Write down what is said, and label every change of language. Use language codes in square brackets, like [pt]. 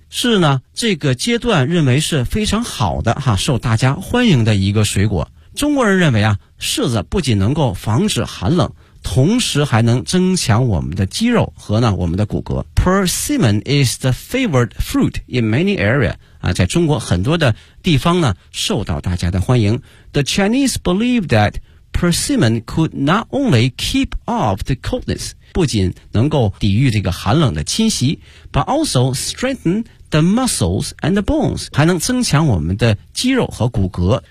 [zh] 是呢这个阶段认为是非常好的哈，受大家欢迎的一个水果。中国人认为啊，柿子不仅能够防止寒冷，同时还能增强我们的肌肉和呢我们的骨骼。 [en] Persimmon is the favored fruit in many areas. [zh] 啊，在中国很多的地方呢受到大家的欢迎。 [en] The Chinese believe that persimmon could not only keep off the coldness, [zh] 不仅能够抵御这个寒冷的侵袭 [en] but also strengthen the muscles and the bones, [zh] 还能增强我们的肌肉和骨骼。